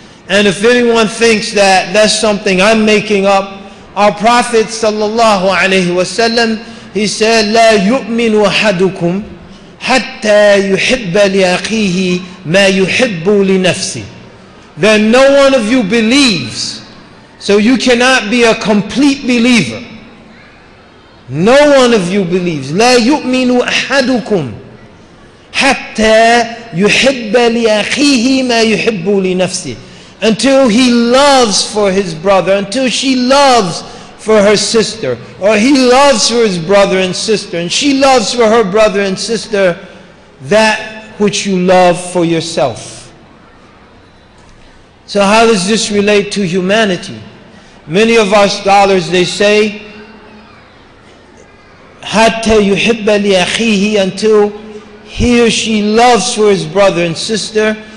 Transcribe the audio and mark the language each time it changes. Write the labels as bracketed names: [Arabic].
[English] And if anyone thinks that that's something I'm making up, our Prophet sallallahu alaihi wasallam, he said, [Arabic] لا يؤمن أحدكم حتى يحب لأخيه ما يحب لنفسه. [English] That no one of you believes, so you cannot be a complete believer. No one of you believes. [Arabic] لا يؤمن أحدكم حتى يحب لأخيه ما يحب لنفسه. [English] Until he loves for his brother, until she loves for her sister, or he loves for his brother and sister, and she loves for her brother and sister that which you love for yourself. So how does this relate to humanity? Many of our scholars, they say, [Arabic] حتى يحب لأخيه, [English] until he or she loves for his brother and sister.